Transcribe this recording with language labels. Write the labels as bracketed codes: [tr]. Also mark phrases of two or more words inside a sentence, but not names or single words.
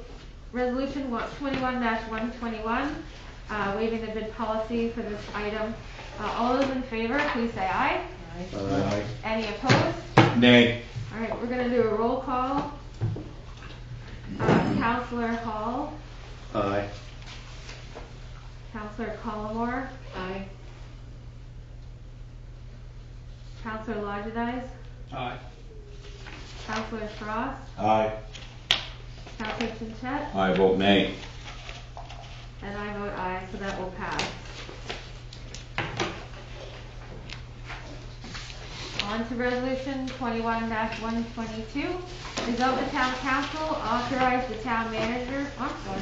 [en] Resolution 21-121, waiving the bid policy for this item. All those in favor, please say aye. Aye. Any opposed? Nay. All right, we're gonna do a roll call. Councilor Hall. Aye. Councilor Collmore. Aye. Councilor Lodgenise. Aye. Councilor Frost. Aye. Councilor Chinchet. I vote nay. And I vote aye, so that will pass. On to resolution 21-122. Resolve the town council authorize the town manager, I'm sorry.